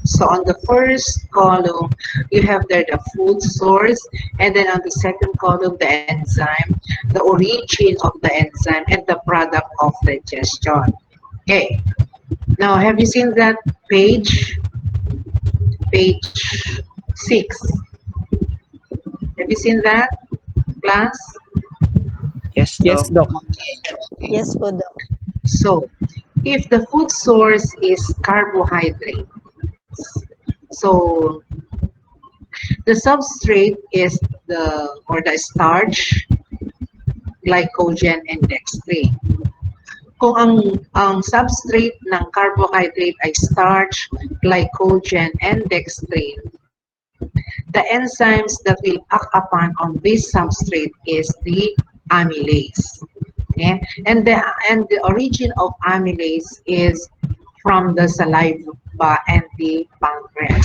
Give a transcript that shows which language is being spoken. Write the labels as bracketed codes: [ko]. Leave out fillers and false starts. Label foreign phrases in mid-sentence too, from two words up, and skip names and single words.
[en] So on the first column, you have there the food source, and then on the second column, the enzyme, the origin of the enzyme, and the product of digestion. Okay. Now, have you seen that page? Page 6. Have you seen that, class? Yes, Yes, Doc. Doc. Yes po, Doc. So, if the food source is carbohydrate, so the substrate is the starch, glycogen, and dextrine. [tl] Kung ang [en] substrate ng carbohydrate ay starch, glycogen, and dextrine, the enzymes that will act upon on this substrate is the amylase. Okay? And the origin of amylase is from the saliva and the pancreas.